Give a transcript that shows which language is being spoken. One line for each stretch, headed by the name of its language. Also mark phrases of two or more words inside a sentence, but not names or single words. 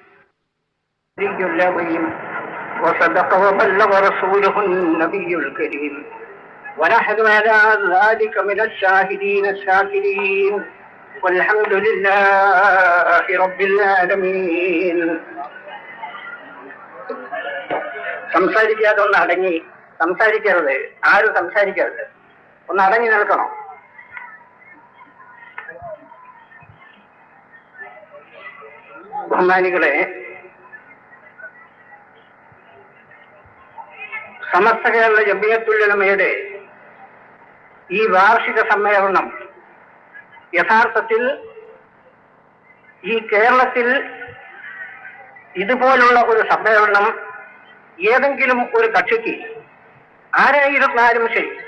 Arabic: العظيم وصدق وبلغ رسوله النبي الكريم ونحن على ذلك من الشاهدين الشاكرين والحمد لله رب العالمين.
Malayalam: സംസാരിക്കാതെ ഒന്ന് അടങ്ങി സംസാരിക്കരുത്, ആരും സംസാരിക്കരുത്, ഒന്ന് അടങ്ങി നിൽക്കണം. ബഹുമാനികളെ, സമസ്ത കേരള ജമിയത്തുൽ ഉലമയുടെ ഈ വാർഷിക സമ്മേളനം യഥാർത്ഥത്തിൽ ഈ കേരളത്തിൽ ഇതുപോലുള്ള ഒരു സമ്മേളനം ഏതെങ്കിലും ഒരു കക്ഷിക്ക് ആരായിരുന്നാലും ശരി,